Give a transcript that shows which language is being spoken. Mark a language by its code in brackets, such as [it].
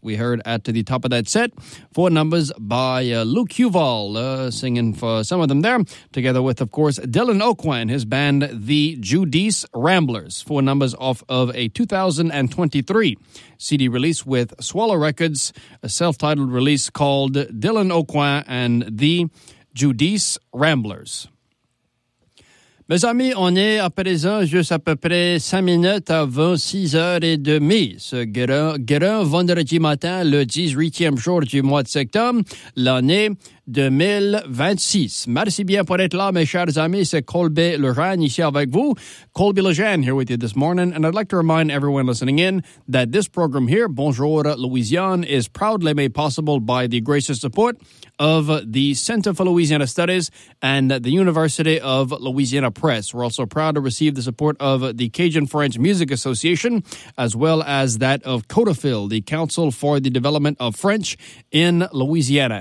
[en] We heard at the top of that set, four numbers by Luc Uval, singing for some of them there, together with, of course, Dylan Aucoin, his band, The Judice Ramblers, four numbers off of a 2023 CD release with Swallow Records, a self-titled release called Dylan Aucoin and The Judice Ramblers. [fr] Mes amis, on est à présent juste à peu près 5 minutes avant 6h30, ce grand vendredi matin, le 18e jour du mois de septembre, l'année 2026. Merci bien pour être là, mes chers amis. C'est Colby Lejeune ici avec vous. [en] Colby Lejeune here with you this morning. And I'd like to remind everyone listening in that this program here, Bonjour Louisiane, is proudly made possible by the gracious support of the Center for Louisiana Studies and the University of Louisiana Press. We're also proud to receive the support of the Cajun French Music Association, as well as that of CODAFIL, the Council for the Development of French in Louisiana.